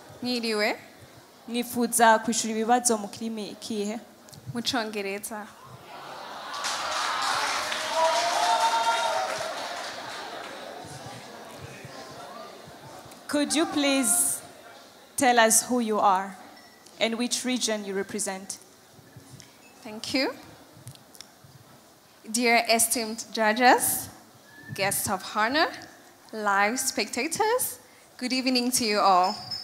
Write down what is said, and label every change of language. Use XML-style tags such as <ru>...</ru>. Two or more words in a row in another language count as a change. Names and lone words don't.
<rn>Mwiriwe. Nifuza kwishura ibibazo mu kirimi ikihe? Mu Congereza.</rn> <en>Could you please tell us who you are and which region you represent? Thank you. Dear esteemed judges, guests of honor, live spectators, good evening to you all.</en>